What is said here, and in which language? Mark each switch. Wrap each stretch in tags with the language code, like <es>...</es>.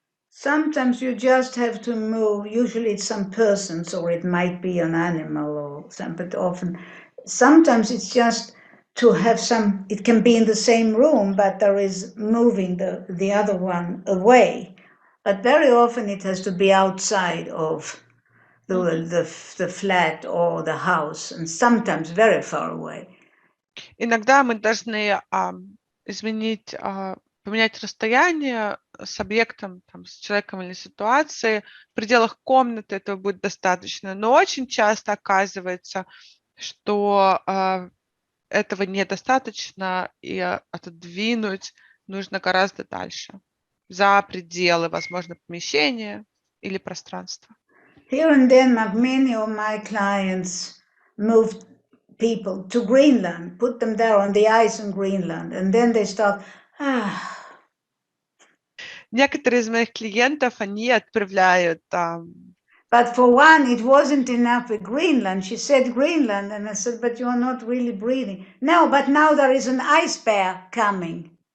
<en>Sometimes you just have to move, usually it's some persons or it might be an animal or something, but often, sometimes it's just to have some, it can be in the same room, but there is moving the other one away. But very often it has to be outside of the flat or the house, and sometimes very far away.</en> <ru>Иногда мы должны изменить, поменять расстояние с объектом, там, с человеком или ситуацией. В пределах комнаты этого будет достаточно, но очень часто оказывается, что этого недостаточно, и отодвинуть нужно гораздо дальше, за пределы, возможно, помещения или пространства.</ru> <en>Here in Denmark, many of my clients moved people to Greenland, put them there on the ice in Greenland, and then they start,</en> <ru>Некоторые из моих клиентов, они отправляют</ru> <en>But for one, it wasn't enough with Greenland. She said Greenland, and I said, but you're not really breathing. No, but now there is an ice bear coming.</en>